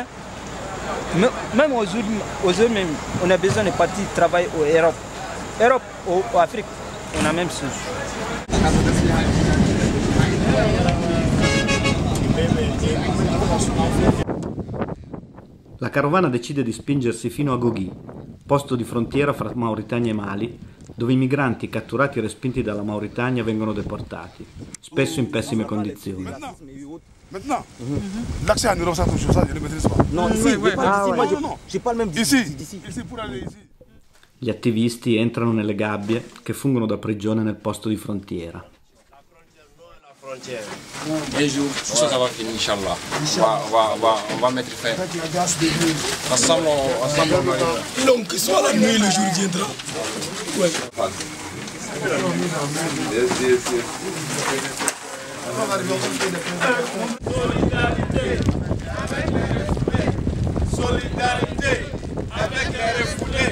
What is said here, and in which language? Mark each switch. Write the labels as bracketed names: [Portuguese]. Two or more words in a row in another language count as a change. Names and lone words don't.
[French] Même aujourd'hui même, on a besoin de partir travailler en Europe. Europe, en Afrique, on a même chose. [Italian] La carovana decide di spingersi fino a Goghi, posto di frontiera fra Mauritania e Mali, dove i migranti catturati e respinti dalla Mauritania vengono deportati, spesso in pessime condizioni. [French] Maintenant, l'accès en Europe, ça touche ça, je ne maîtrise pas. Non, ici, moi je parle même d'ici. Ici pour aller ici. [Italian] Gli attivisti entrano nelle gabbie che fungono da prigione nel posto di frontiera. [French] Un jour, tout ça va finir, Inch'Allah. On va mettre fin. Ensemble, on va y Donc, soit la nuit, le jour viendra. Ouais. Solidarité avec les refoulés.